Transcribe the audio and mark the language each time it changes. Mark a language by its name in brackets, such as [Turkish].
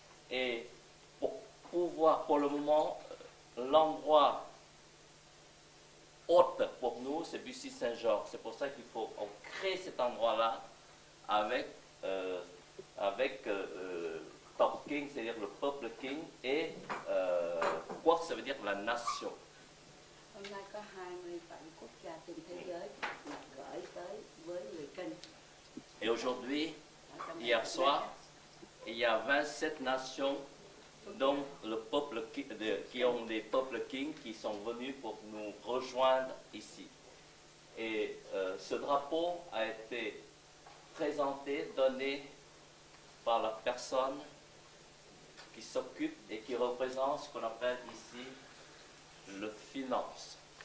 [French] Et pour le moment, l'endroit hôte pour nous, c'est Bussy-Saint-Georges. C'est pour ça qu'il faut créer cet endroit-là avec Top King, c'est-à-dire le peuple king, et quốc, ça veut dire la nation. [Vietnamese] Hôm nay có 27 quốc gia trên thế giới gửi tới với người Kinh. [French] Et aujourd'hui, hier soir, il y a 27 nations, dont qui ont des peuples kings qui sont venus pour nous rejoindre ici. Et ce drapeau a été présenté, donné par la personne qui s'occupe et qui représente ce qu'on appelle ici le finance.